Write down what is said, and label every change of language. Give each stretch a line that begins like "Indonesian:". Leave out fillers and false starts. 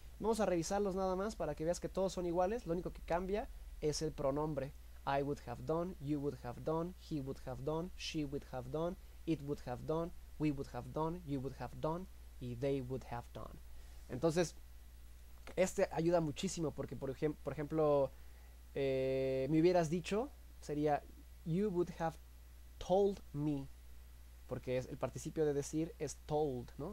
Spanish: Vamos a revisarlos nada más para que veas que todos son iguales, lo único que cambia es el pronombre.
English: I would have done, you would have done, he would have done, she would have done, it would have done, we would have done, you would have done y they would have done.
Spanish: Entonces, este ayuda muchísimo porque, por ejemplo, me hubieras dicho, sería
English: you would have told me,
Spanish: porque el participio de decir es told, ¿no?